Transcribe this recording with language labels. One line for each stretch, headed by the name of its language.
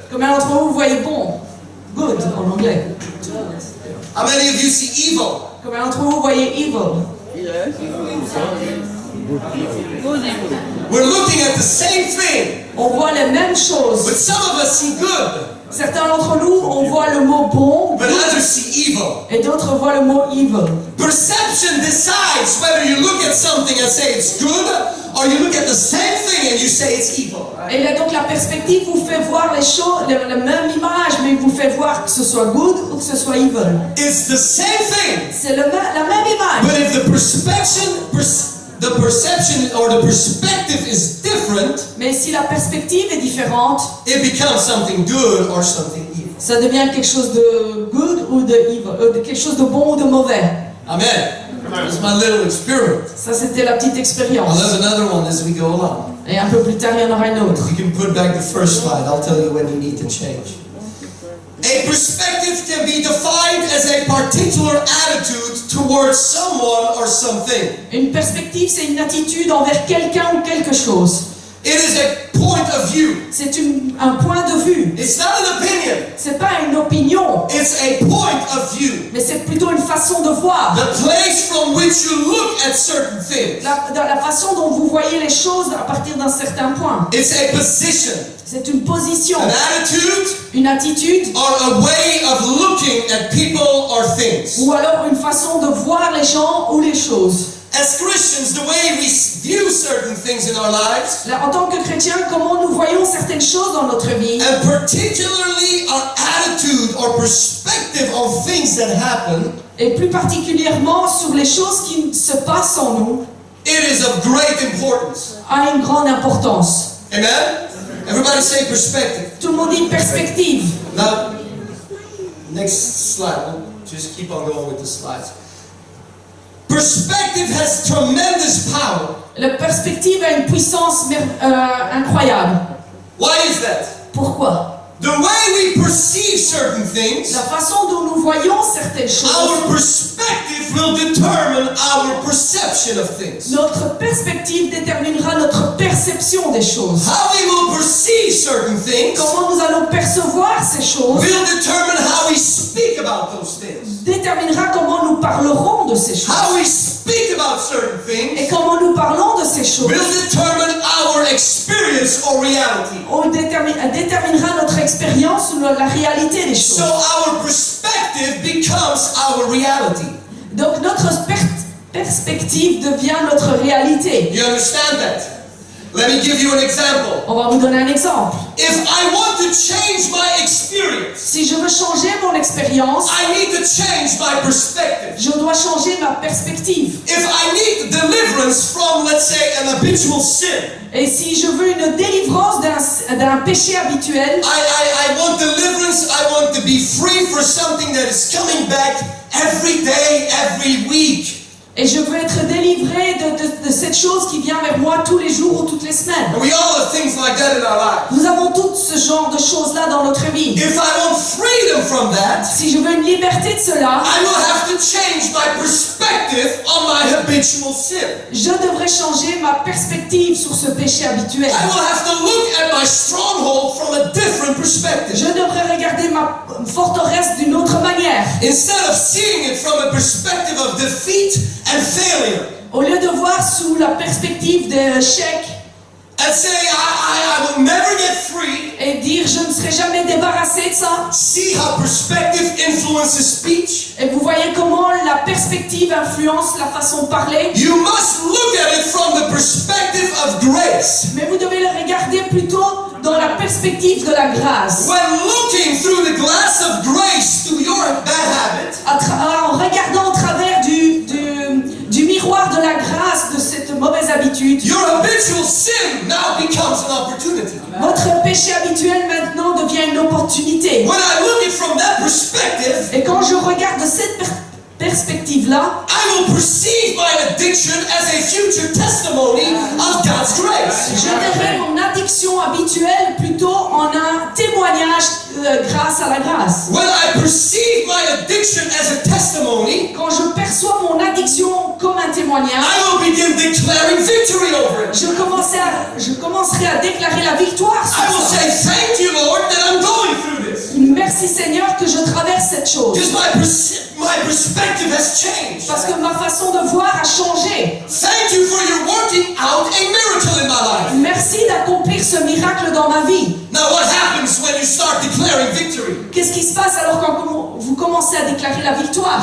French: Combien d'entre vous voyez bon? Good en anglais.
English: How many of you see evil?
French: Combien d'entre vous voyez evil?
English: We're looking at the same thing,
French: On voit les mêmes choses.
English: but some of us see good,
French: Certains d'entre nous, on voit le mot bon,
English: but others see evil.
French: et d'autres voient le mot evil.
English: Perception decides whether you look at something and say it's good, or you look at the same thing and you say it's evil.
French: Et là, donc la perspective vous fait voir les choses, la même image, mais vous fait voir que ce soit good ou que ce soit evil.
English: It's the same thing,
French: C'est la même image.
English: but if the perception or the perspective is different,
French: Mais si la perspective est différente,
English: it becomes something good or something evil.
French: ça devient quelque chose de good ou de evil, de quelque chose de bon ou de mauvais.
English: Amen. That's my little experiment.
French: Ça, c'était la petite
English: I'll
French: expérience.
English: have another one as we go along.
French: Et un peu plus tard, il y en aura une autre.
English: You can put back the first slide. I'll tell you when you need to change. A perspective can be defined as a particular attitude towards someone or something.
French: Une perspective, c'est une attitude envers quelqu'un ou quelque chose.
English: It is a point of view.
French: C'est un point de vue.
English: It's not an opinion.
French: C'est pas une opinion,
English: It's a point of view.
French: mais c'est plutôt une façon de voir.
English: The place from which you look at certain things.
French: La façon dont vous voyez les choses à partir d'un certain point.
English: It's a position,
French: C'est une position,
English: an attitude,
French: une attitude,
English: or a way of looking at people or things.
French: ou alors une façon de voir les gens ou les choses.
English: as Christians, the way we view certain things in our lives,
French: Là, en tant que chrétiens, comment nous voyons certaines choses dans notre vie,
English: and particularly our attitude or perspective on things that happen,
French: et plus particulièrement sur les choses qui se passent en nous,
English: it is of great importance.
French: a une grande importance.
English: Amen? Everybody say perspective.
French: Tout le monde dit perspective.
English: Now, next slide. Just keep on going with the slides. Perspective has tremendous power.
French: La perspective a une puissance incroyable.
English: Why is that?
French: Pourquoi?
English: The way we perceive certain things,
French: La façon dont nous voyons certaines choses,
English: our perspective will determine our perception of things.
French: notre perspective déterminera notre perception des choses.
English: How we will perceive certain things
French: Comment nous allons percevoir ces choses
English: will determine how we speak about those things.
French: déterminera comment nous parlerons de ces choses.
English: How we speak about certain things
French: Et comment nous parlons de ces choses
English: will determine our experience or reality.
French: déterminera notre expérience ou la réalité des
English: So
French: choses.
English: our perspective becomes our reality.
French: Donc notre perspective devient notre réalité.
English: You understand that? Let me give you an example.
French: On va vous donner un exemple.
English: If I want to change my experience,
French: Si je veux changer mon expérience,
English: I need to change my perspective.
French: je dois changer ma perspective.
English: If I need deliverance from, let's say, an habitual sin,
French: Et si je veux une délivrance d'un péché habituel,
English: I want deliverance, I want to be free for something that is coming back every day, every week.
French: et je veux être délivré de cette chose qui vient vers moi tous les jours ou toutes les semaines.
English: And we all have things like that in our lives.
French: Nous avons tout ce genre de choses-là dans notre vie.
English: If I want freedom from that,
French: Si je veux une liberté de cela,
English: I will have to change my perspective on my habitual sin.
French: je devrais changer ma perspective sur ce péché habituel.
English: I will have to look at my stronghold from a different perspective.
French: Je devrais regarder ma forteresse d'une autre manière.
English: Instead of seeing it from a perspective of defeat and failure,
French: Au lieu de voir sous la perspective de l'échec
English: and say, I will never get free,
French: et dire je ne serai jamais débarrassé de ça.
English: see how perspective influences speech.
French: Et vous voyez comment la perspective influence la façon de parler.
English: You must look at it from the perspective of grace.
French: Mais vous devez le regarder plutôt dans la perspective de la grâce.
English: When looking through the glass of grace to your bad habit,
French: En regardant au travers du miroir de la grâce de cette mauvaise habitude,
English: your habitual sin now becomes an opportunity.
French: votre péché habituel maintenant devient une opportunité.
English: When I look at it from that perspective,
French: Et quand je regarde de cette perspective-là,
English: I will perceive my addiction as a future testimony of God's grace.
French: je verrai mon addiction habituelle plutôt en un témoignage grâce à la grâce.
English: When I perceive my addiction as a testimony,
French: Quand je perçois mon addiction comme un témoignage,
English: I will begin declaring victory over it.
French: je commencerai à déclarer la victoire
English: I will say,
French: ça.
English: thank you, Lord, that I'm going through this.
French: Merci Seigneur que je traverse cette chose.
English: Because my perspective has changed.
French: Parce que ma façon de voir a changé.
English: Thank you for your working out a miracle in my life.
French: Merci d'accomplir ce miracle dans ma vie.
English: Now what happens when you start declaring victory?
French: Qu'est-ce qui se passe alors quand vous commencez à déclarer la victoire?